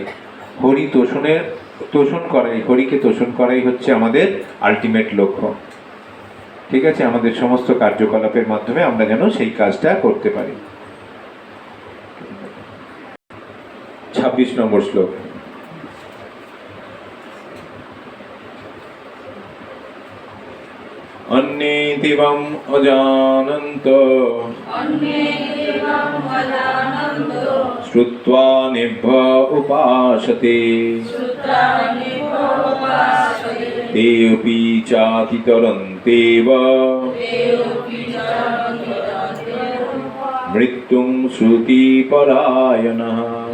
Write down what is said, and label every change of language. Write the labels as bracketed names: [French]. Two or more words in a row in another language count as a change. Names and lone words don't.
[Bangla] হরি তোষণ করাই, হরিকে তোষণ করাই হচ্ছে আমাদের আলটিমেট লক্ষ্য। ঠিক আছে, আমাদের সমস্ত কার্যকলাপের মাধ্যমে আমরা যেন সেই কাজটা করতে পারি। 26 নম্বর শ্লোক। [Sanskrit] अन्ये दिवम् अजानन्तो श्रुत्वा निभ्य उपासते तेऽपि चातितरन्तेव मृत्युं श्रुतिपरायणः।